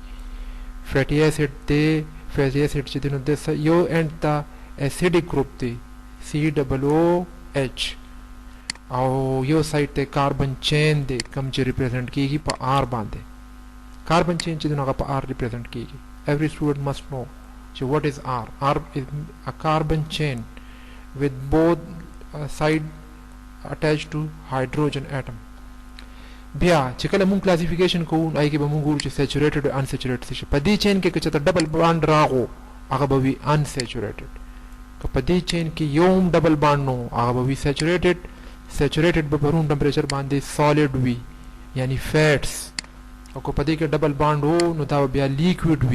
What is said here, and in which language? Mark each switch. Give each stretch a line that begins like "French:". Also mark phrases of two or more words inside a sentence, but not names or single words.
English: fatty acid
Pashto: دی،
English: fatty acid
Pashto: چې دی نو د یو اینډ ته
English: acidic group
Pashto: دی COOH او یو سایډ ته
English: carbon chain
Pashto: دی کوم چې ریپرزینټ کیږي په آر باندې.
English: carbon chain
Pashto: چې دی نو هغه په آر ریپرزینټ کیږي.
English: every student must know چې what is R. R is a carbon chain with both side attached to hydrogen atom.
Pashto: بیا چې کله مونږ کلاسیفیکیشن کوو هغې کې به مونږ ګورو چې سیچوریټډ او انسیچوریټډ څه شي. په دې چین کې که چېرته
English: double bond
Pashto: راغو هغه به وي انسیچوریټډ، که په دې چین کې یو هم
English: double bond
Pashto: نو هغه به وي سیچوریټډ. سیچوریټډ به په
English: room temperature
Pashto: باندې سالډ وي یعنی فیټس، او که په دې کې
English: double bond
Pashto: وو نو دا به بیا لیکویډ وي.